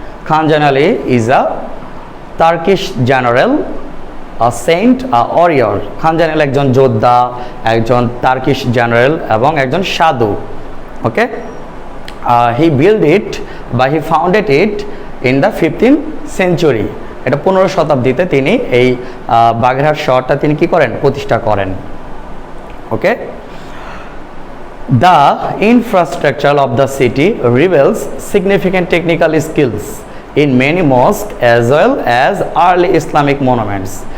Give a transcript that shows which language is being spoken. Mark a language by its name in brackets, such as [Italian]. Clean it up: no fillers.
[English] Khan Jahan Ali is a Turkish general, a saint, a warrior. [Bangla] Khan Jahan Ali একজন যোদ্ধা, একজন Turkish general এবং একজন সাধু। [English] Okay, he built it বা he founded it in the 15th century. [Bangla] এটা 15 শতাব্দীতে তিনি এই বাগেরহাট শহরটা তিনি কি করেন? প্রতিষ্ঠা করেন। [English] Okay, the infrastructure of the city reveals significant technical skills in many mosques as well as early Islamic monuments.